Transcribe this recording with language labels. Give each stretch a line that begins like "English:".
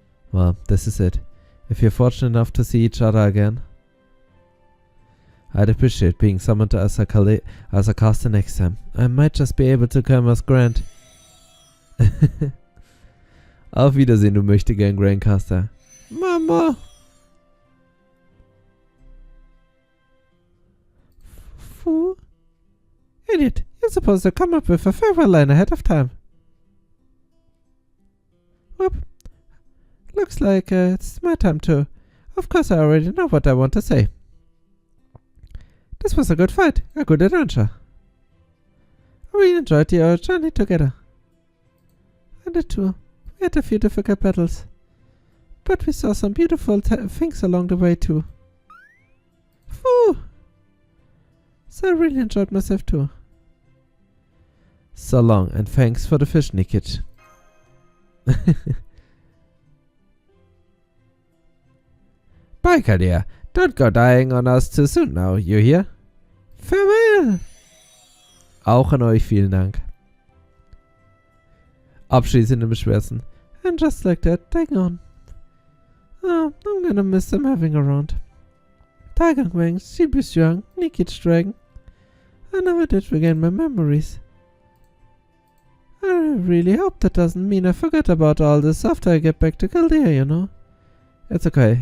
English: Well, this is it. If you're fortunate enough to see each other again, I'd appreciate being summoned as a caster next time. I might just be able to come as Grant.
German: Auf Wiedersehen, du Möchtegern Grandcaster.
English: Mama! Fool. Idiot, you're supposed to come up with a farewell line ahead of time. Whoop. Looks like it's my time too. Of course I already know what I want to say. This was a good fight, a good adventure. I really enjoyed our journey together. I did too. We had a few difficult battles. But we saw some beautiful things along the way too. Phew! So I really enjoyed myself too. So long, and thanks for the fish, Nikit. Bye, Kalia. Don't go dying on us too soon now, you hear? Farewell!
German: Auch an euch vielen Dank. Abschließende Beschwerden.
English: And just like that, they're gone. Oh, I'm gonna miss them having around. Tiger Wang, Sheepish Young, Nikit's Dragon. I never did regain my memories. I really hope that doesn't mean I forget about all this after I get back to Chaldea, you know. It's okay.